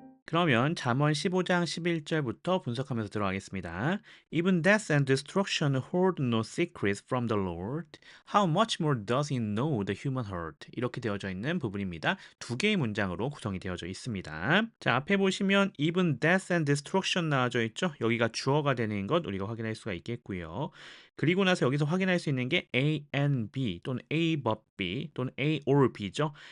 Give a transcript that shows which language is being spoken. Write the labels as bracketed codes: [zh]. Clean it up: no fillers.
[ko] 그러면 잠언 15장 11절부터 분석하면서 들어가겠습니다. [en] Even death and destruction hold no secrets from the Lord. How much more does he know the human heart? [ko] 이렇게 되어져 있는 부분입니다. 두 개의 문장으로 구성이 되어져 있습니다. 자, 앞에 보시면 [en] even death and destruction [ko] 나와져 있죠? 여기가 주어가 되는 것 우리가 확인할 수가 있겠고요. 그리고 나서 여기서 확인할 수 있는 게 A and B 또는 A but B 또는 A or B죠.